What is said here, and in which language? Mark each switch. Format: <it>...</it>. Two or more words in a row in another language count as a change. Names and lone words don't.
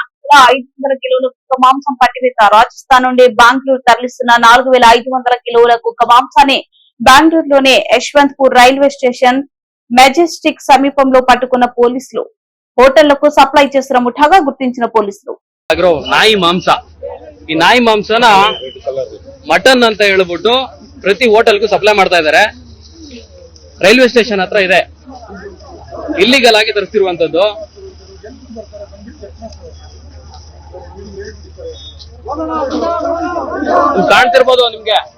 <te>4500 కిలోల కుక్క మాంసం పట్టివేత. రాజస్థాన్ నుండి బెంగళూరు తరలిస్తున్న 4500 కిలోల కుక్క మాంసాన్ని బెంగళూరులోని యశ్వంతపూర్ రైల్వే స్టేషన్ మెజెస్టిక్ సమీపంలో పట్టుకున్న పోలీసులు. హోటళ్లకు సప్లై చేస్తున్న ముఠాగా గుర్తించిన పోలీసులు.</te> <kn>ನಾಯಿ ಮಾಂಸ ಈ ನಾಯಿ ಮಾಂಸನ ಮಟನ್ ಅಂತ ಹೇಳ್ಬಿಟ್ಟು ಪ್ರತಿ ಹೋಟೆಲ್ಗೂ ಸಪ್ಲೈ ಮಾಡ್ತಾ ಇದ್ದಾರೆ.</kn> <en>railway station</en> <kn>ಹತ್ರ ಇದೆ. ಇಲ್ಲಿಗಲ್ ಆಗಿ ತರಿಸ್ತಿರುವಂತದ್ದು. ಕಾಣ್ತಿರ್ಬೋದು ನಿಮ್ಗೆ.</kn>